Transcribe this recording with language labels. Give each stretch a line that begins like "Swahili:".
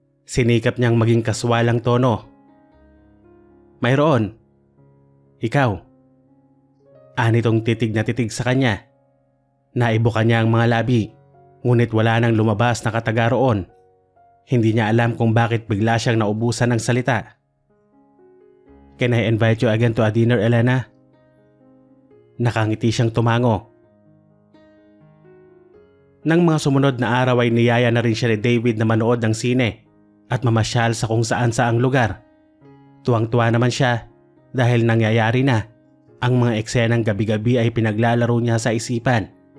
Filipino: Sinikap niyang maging kaswalang tono. "Mayroon. Ikaw?" Anitong titig na titig sa kanya. Naibuka niya ang mga labi, ngunit wala nang lumabas na kataga roon. Hindi niya alam kung bakit bigla siyang naubusan ng salita.
English: Can I invite you again to a dinner, Elena?
Filipino: Nakangiti siyang tumango. Nang mga sumunod na araw ay niyaya na rin siya ni David na manood ng sine at mamasyal sa kung saan saang lugar. Tuwang-tuwa naman siya dahil nangyayari na. Ang mga eksenang gabi-gabi ay pinaglalaro niya sa isipan.